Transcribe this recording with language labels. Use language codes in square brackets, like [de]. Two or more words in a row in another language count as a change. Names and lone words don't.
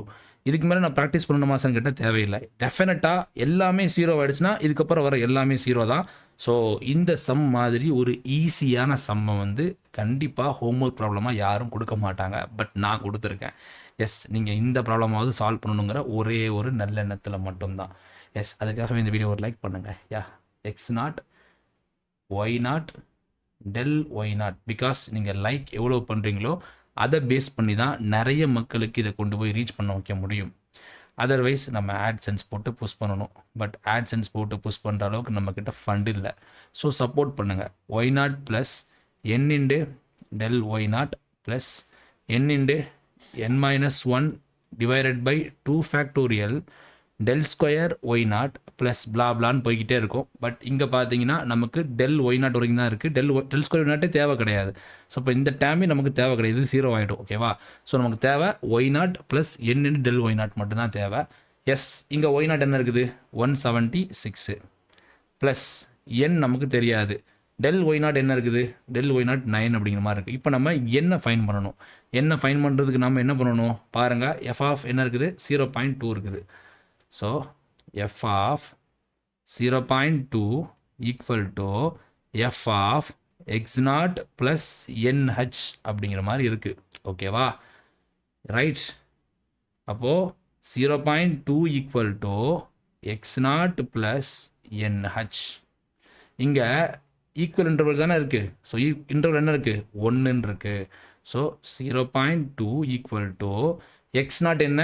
[ta] இதுக்கு மேலே நான் ப்ராக்டிஸ் பண்ணணுமாசான்னு கேட்டால் தேவையில்லை. டெஃபினட்டாக எல்லாமே 0 ஆகிடுச்சுன்னா இதுக்கப்புறம் வர எல்லாமே 0 தான். ஸோ இந்த சம் மாதிரி ஒரு ஈஸியான சம்மை வந்து கண்டிப்பாக ஹோம்ஒர்க் ப்ராப்ளமாக யாரும் கொடுக்க மாட்டாங்க. பட் நான் கொடுத்துருக்கேன். எஸ், நீங்கள் இந்த ப்ராப்ளமாவது சால்வ் பண்ணணுங்கிற ஒரே ஒரு நல்லெண்ணத்தில் மட்டும்தான். எஸ், அதுக்காகவே இந்த வீடியோ ஒரு லைக் பண்ணுங்கள். யா, [en] x0 y0 del y0. [ta] பிகாஸ் நீங்கள் லைக் எவ்வளோ பண்ணுறீங்களோ அதை பேஸ் பண்ணி தான் நிறைய மக்களுக்கு இதை கொண்டு போய் ரீச் பண்ண வைக்க முடியும். அதர்வைஸ் நம்ம AdSense போட்டு புஷ் பண்ணணும். பட் AdSense போட்டு புஷ் பண்ணுற அளவுக்கு நம்மக்கிட்ட ஃபண்ட் இல்லை. [en] so support [ta] பண்ணுங்கள். [en] y0 plus n into del y0 plus n into n-1 divided by 2 factorial del square y0 plus plan [ta] போய்கிட்டே இருக்கும். பட் இங்கே பார்த்தீங்கன்னா நமக்கு [en] del y0 [ta] வரைக்கும் தான் இருக்குது. [en] del square y0 [ta] தேவை கிடையாது. ஸோ இப்போ இந்த டேமே நமக்கு தேவை கிடையாது. 0 ஆகிடும். ஓகேவா? ஸோ நமக்கு தேவை [en] y0 plus n del y0 [ta] மட்டும்தான் தேவை. எஸ், இங்கே y0 என்ன இருக்குது? [en] 176 plus n [ta] நமக்கு தெரியாது. [en] del y0 [ta] என்ன இருக்குது? [en] del y0 [ta] 9 அப்படிங்கிற மாதிரி இருக்குது. இப்போ நம்ம என்ன ஃபைன் பண்ணணும். என்ன ஃபைன் பண்ணுறதுக்கு நம்ம என்ன பண்ணணும் பாருங்கள். [en] f of [ta] என்ன இருக்குது? 0.2 இருக்குது. ஸோ [en] f of 0.2 equal to f of x0 plus nh [ta] அப்படிங்கிற மாதிரி இருக்குது. ஓகேவா? ரைட். அப்போது [en] 0.2 equal to x0 plus nh. [ta] இங்கே [en] equal interval [ta] தானே இருக்குது. [en] so interval [ta] என்ன இருக்குது? 1 இருக்குது. ஸோ 0.2 [en] equal to x0 [ta] என்ன?